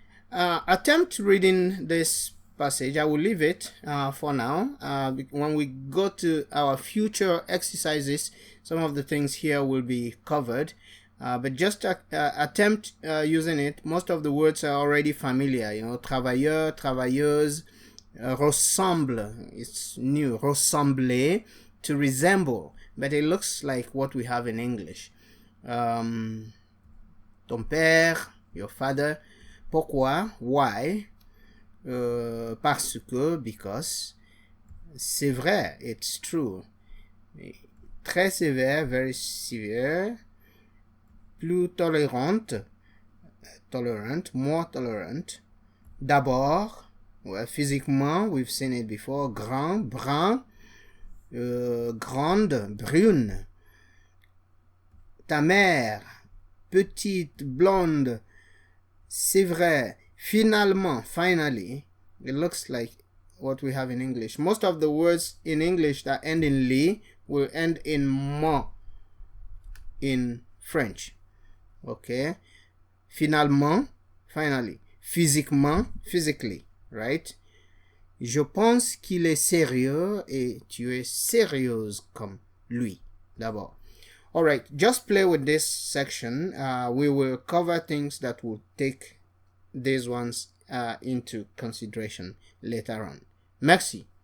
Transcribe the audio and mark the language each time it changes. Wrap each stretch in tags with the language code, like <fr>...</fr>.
<en>Attempt reading this passage. I will leave it for now. When we go to our future exercises, some of the things here will be covered. But just attempt using it. Most of the words are already familiar. You know,</en> <fr>travailleur, travailleuse, ressemble.</fr> <en>It's new. Ressembler, to resemble. But it looks like what we have in English.</en> <fr>Ton père,</fr> <en>your father. Pourquoi? Why?</en> <fr>Parce que, because. C'est vrai,</fr> <en>it's true.</en> <fr>Très sévère,</fr> <en>very severe.</en> <fr>Plus tolérante,</fr> <en>tolerant, more tolerant. D'abord, well, physiquement, we've seen it before.</en> <fr>Grand, brun. Grande, brune. Ta mère, petite, blonde, c'est vrai, finalement, finally.</fr> <en>It looks like what we have in English. Most of the words in English that end in li will end in mo in French. Okay? Finalement, finally. Physiquement, physically, right?</en> <fr>Je pense qu'il est sérieux et tu es sérieuse comme lui, d'abord.</fr> <en>Alright, just play with this section. We will cover things that will take these ones into consideration later on. Merci.</en>